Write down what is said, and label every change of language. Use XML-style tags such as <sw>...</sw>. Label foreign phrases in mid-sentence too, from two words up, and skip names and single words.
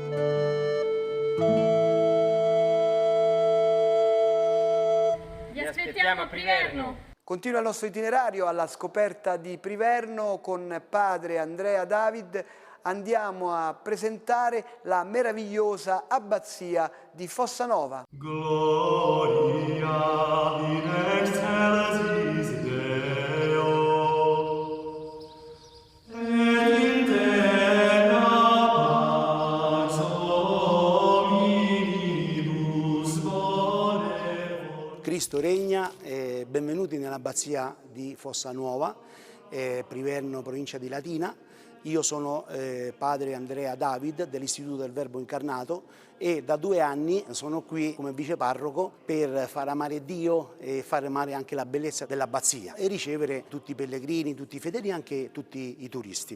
<it>Vi aspettiamo a Priverno! Continua il nostro itinerario alla scoperta di Priverno con padre Andrea David. Andiamo a presentare la meravigliosa abbazia di Fossanova.</it> <la>Gloria in excelsis Deo, et in terra pax hominibus volevol.</la> <it>Cristo regna, benvenuti nell'abbazia di Fossanova, Priverno, provincia di Latina. Io sono padre Andrea David dell'Istituto del Verbo Incarnato e da 2 anni sono qui come viceparroco per far amare Dio e far amare anche la bellezza dell'abbazia e ricevere tutti i pellegrini, tutti i fedeli, anche tutti i turisti.</it>